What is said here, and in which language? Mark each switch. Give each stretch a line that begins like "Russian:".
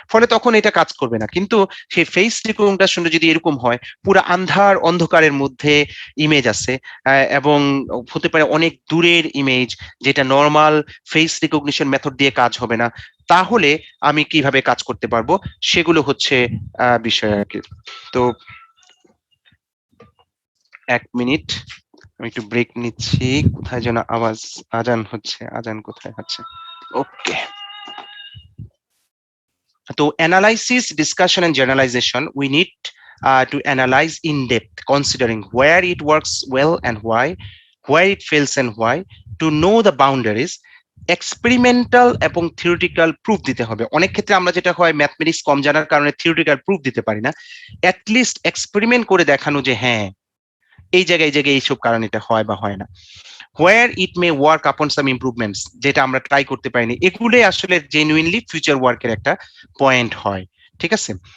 Bangla: ফলে তখন এটা কাজ করবে না। কিন্তু সেই ফেস রিকগনিশন যদি এরকম হয়, পুরো আন্ধার অন্ধকারের মধ্যে ইমেজ আছে, এবং হতে পারে অনেক দূরের ইমেজ, যেটা নর্মাল ফেস রিকগনিশন মেথড দিয়ে কাজ হবে না, তাহলে আমি কিভাবে কাজ করতে পারবো? সেগুলো হচ্ছে বিষয় আর কি। তো 1 মিনিট, আমি একটু ব্রেক নিচ্ছি। কোথায় যেন আওয়াজ, আজান হচ্ছে, আজান কোথায় হচ্ছে? ওকে।
English: তো analysis, discussion and generalization, we need to analyze in depth, considering where it works well and why, where it fails and why, to know the boundaries.
Bangla: Experimental এবং থিওরিটিক্যাল প্রুফ দিতে হবে। অনেক ক্ষেত্রে আমরা যেটা হয়, ম্যাথমেটিক্স কম জানার কারণে থিওরিটিক্যাল প্রুফ দিতে পারি না। অ্যাটলিস্ট এক্সপেরিমেন্ট করে দেখানো যে হ্যাঁ এই জায়গায় এইসব কারণে এটা হয় বা হয় না।
English: where it may work upon some improvements,
Bangla: যেটা আমরা ট্রাই করতে পারিনি, এগুলোই আসলে জেনুইনলি ফিউচার ওয়ার্কের একটা পয়েন্ট হয়। ঠিক আছে?